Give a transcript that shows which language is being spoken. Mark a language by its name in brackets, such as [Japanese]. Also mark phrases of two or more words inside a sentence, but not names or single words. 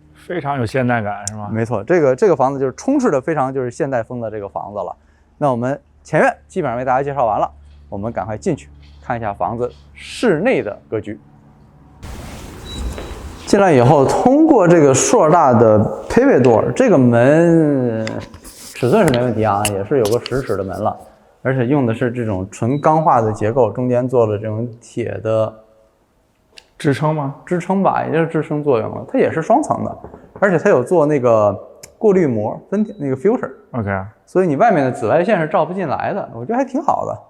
[Chinese] 非常有现代感，是吗？没错，这个房子就是充斥着非常就是现代风的这个房子了。那我们前院基本上为大家介紹完了，我們趕快進去看一下房子室內的格局。進來以後，通過這個碩大的 [English] pivot door， [Chinese] 這個門尺寸是沒問題啊，也是有個10尺的門了，而且用的是這種純鋼化的結構，中間做了這種鐵的支撐嗎？支撐吧，也就是支撐作用了。它也是雙層的，而且它有做那個過濾膜那個 filter。OK， 所以你外面的紫外線是照不進來的，我覺得還挺好的。